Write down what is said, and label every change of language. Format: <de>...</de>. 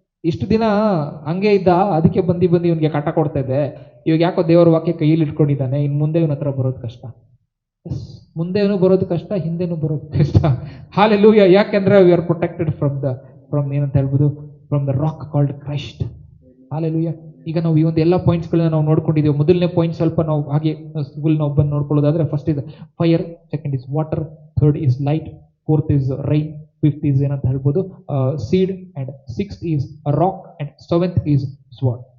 <kn>ಇಷ್ಟು ದಿನ ಹಂಗೆ ಇದ್ದ, ಅದಕ್ಕೆ ಬಂದು ಇವನಿಗೆ ಕಾಟ ಕೊಡ್ತಾ ಇದ್ದೆ. ಇವಾಗ ಯಾಕೋ ದೇವರ ವಾಕ್ಯ ಕೈಯಲ್ಲಿ ಇಟ್ಕೊಂಡಿದ್ದಾನೆ, ಇನ್ನು ಮುಂದೆ ಇವನ ಹತ್ರ ಬರೋದು ಕಷ್ಟ. ಮುಂದೆನೂ ಬರೋದು ಕಷ್ಟ, ಹಿಂದೆನೂ ಬರೋದು ಕಷ್ಟ. Hallelujah. ಯಾಕೆಂದ್ರೆ</kn> <en>we are protected from</en> <kn>ಏನಂತ ಹೇಳ್ಬೋದು,</kn> <en>from the rock called Christ. Hallelujah.</en> <kn>ಈಗ ನಾವು ಈ ಒಂದು ಎಲ್ಲ ಪಾಯಿಂಟ್ಸ್ಗಳನ್ನ ನಾವು ನೋಡ್ಕೊಂಡಿದ್ದೀವಿ. ಮೊದಲನೇ ಪಾಯಿಂಟ್ ಸ್ವಲ್ಪ ನಾವು ಹಾಗೆ ಫುಲ್ ನಾವು ಬಂದು ನೋಡ್ಕೊಳ್ಳೋದಾದ್ರೆ,</kn> <en>first is fire, second is water, third is light, fourth is rain, fifth is</en> <kn>ಏನಂತ ಹೇಳ್ಬೋದು</kn> <en>Seed, and sixth is rock, and seventh is sword.</en>